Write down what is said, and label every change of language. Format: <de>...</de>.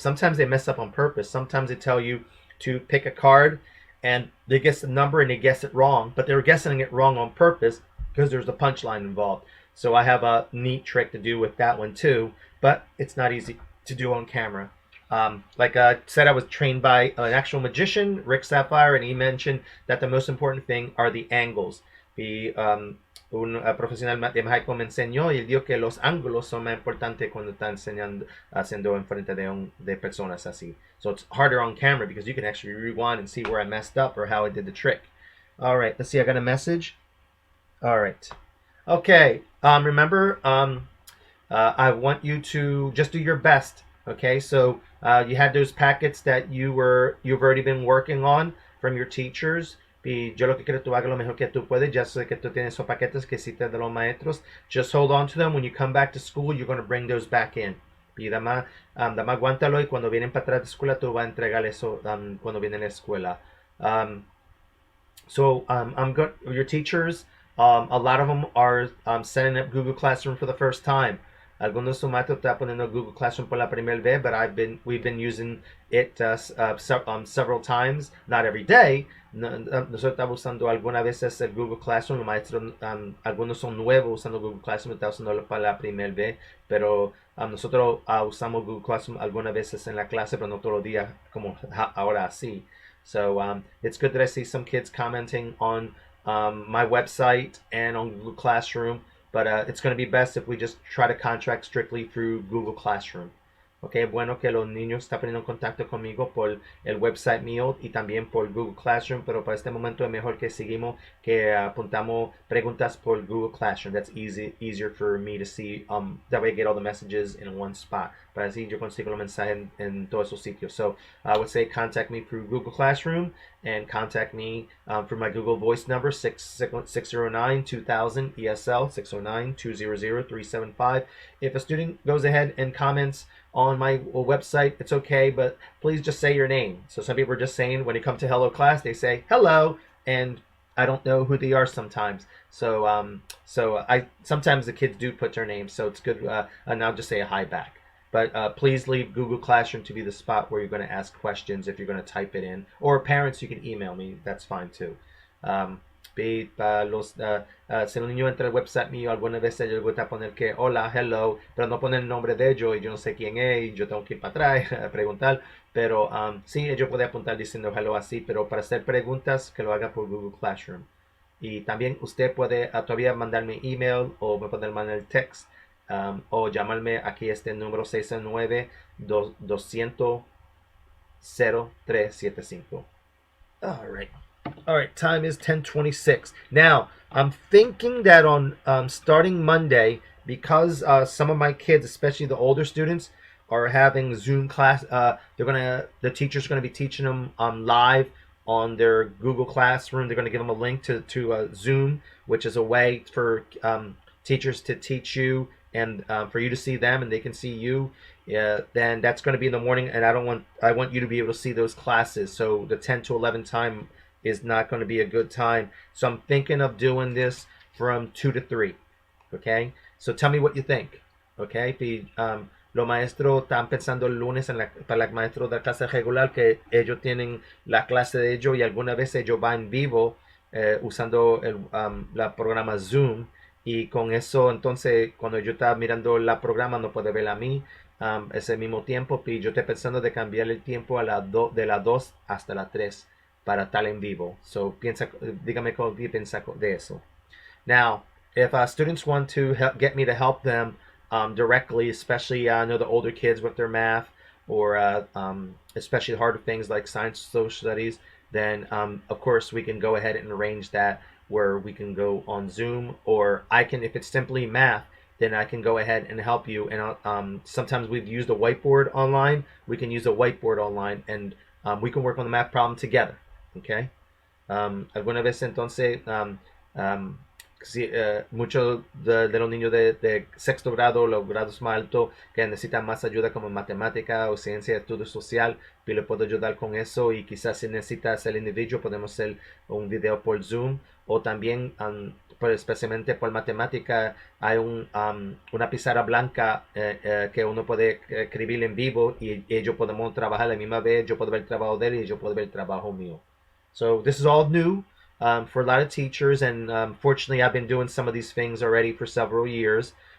<en>Sometimes they mess up on purpose. Sometimes they tell you to pick a card, and they guess the number and they guess it wrong, but they were guessing it wrong on purpose because there's a punchline involved. So I have a neat trick to do with that one too, but it's not easy to do on camera. Like I said, I was trained by an actual magician, Rick Sapphire, and he mentioned that the most important thing are the angles.</en> <es>Un profesional de México me enseñó y él dijo que los ángulos son más importantes cuando está enseñando, haciendo enfrente de personas así.</es> <en>So it's harder on camera because you can actually rewind and see where I messed up or how I did the trick. All right, let's see. I got a message. All right. Okay. Remember, I want you to just do your best. Okay. So you had those packets that you've already been working on from your teachers.</en> <es>Y yo lo que quiero que tú hagas lo mejor que tú puedes. Ya sé que tú tienes esos paquetes que hiciste de los maestros.</es> <en>Just hold on to them. When you come back to school, you're going to bring those back in.</en> <es>Y dama aguántalo y cuando vienen para atrás de escuela, tú vas a entregar eso cuando vienen a la escuela.</es> <en>I'm good. Your teachers, a lot of them are setting up Google Classroom for the first time.</en> <es>Algunos de sus maestros están poniendo Google Classroom por la primera vez,</es> <en>but we've been using it several times, not every day.</en> <es>Nosotros estamos usando algunas veces el Google Classroom. Los maestros, algunos son nuevos usando Google Classroom, están usándolo para la primera vez, pero nosotros usamos Google Classroom algunas veces en la clase, pero no todos los días como ahora así.</es> <en>So it's good that I see some kids commenting on my website and on Google Classroom. But it's going to be best if we just try to contract strictly through Google Classroom.</en> <es>Ok, bueno que los niños están poniendo en contacto conmigo por el website mío y también por Google Classroom, pero para este momento es mejor que seguimos, que apuntamos preguntas por Google Classroom.</es> <en>That's easier for me to see. That way I get all the messages in one spot.</en> <es>Para así yo consigo los mensajes en todos esos sitios.</es> <en>So I would say contact me through Google Classroom and contact me through my Google Voice number 609-2000 ESL 609-200-375. If a student goes ahead and comments on my website, it's okay, but please just say your name. So some people are just saying, when you come to hello class, they say hello, and I don't know who they are sometimes. So I sometimes the kids do put their names, so it's good. And I'll just say a hi back. But please leave Google Classroom to be the spot where you're going to ask questions if you're going to type it in. Or parents, you can email me. That's fine too.</en> <es>Si el niño entra al website mío, alguna vez ellos gusta poner que hola, hello, pero no ponen el nombre de ellos y yo no sé quién es y yo tengo que ir para atrás a preguntar. Pero sí, ellos pueden apuntar diciendo hello así, pero para hacer preguntas que lo haga por Google Classroom. Y también usted puede todavía mandarme email o me puede mandar el text o llamarme aquí este número 669-200-0375.</es> <en>All right. All right, time is 10:26. Now, I'm thinking that on starting Monday, because some of my kids, especially the older students, are having Zoom class. The teacher's gonna be teaching them live on their Google Classroom. They're gonna give them a link to Zoom, which is a way for teachers to teach you and for you to see them and they can see you. Then that's going to be in the morning, and I want you to be able to see those classes. So the 10 to 11 time is not going to be a good time. So I'm thinking of doing this from 2 to 3. Okay? So tell me what you think. Okay?</en> <es>Los maestros están pensando el lunes para los maestros de la clase regular que ellos tienen la clase de ellos y algunas veces ellos van en vivo usando la programa Zoom y con eso entonces cuando yo estaba mirando la programa no puede ver a mí ese mismo tiempo y yo estoy pensando de cambiar el tiempo de las 2 hasta las 3 para estar en vivo. So dígame cómo piensa de eso.</es> <en>Now, if students want to get me to help them directly, especially I know the older kids with their math or especially harder things like science, social studies, then of course we can go ahead and arrange that where we can go on Zoom, or I can, if it's simply math, then I can go ahead and help you. And sometimes we've used a whiteboard online. We can use a whiteboard online, and we can work on the math problem together. Okay.</en> <es>Alguna vez entonces sí, muchos de los niños de sexto grado, los grados más altos, que necesitan más ayuda como matemática o ciencia de estudio social, yo le puedo ayudar con eso. Y quizás si necesitas el individuo, podemos hacer un video por Zoom, o también especialmente por matemática hay una pizarra blanca que uno puede escribir en vivo y ellos podemos trabajar a la misma vez. Yo puedo ver el trabajo de él y yo puedo ver el trabajo mío.</es> <en>So this is all new for a lot of teachers, and fortunately I've been doing some of these things already for several years.</en>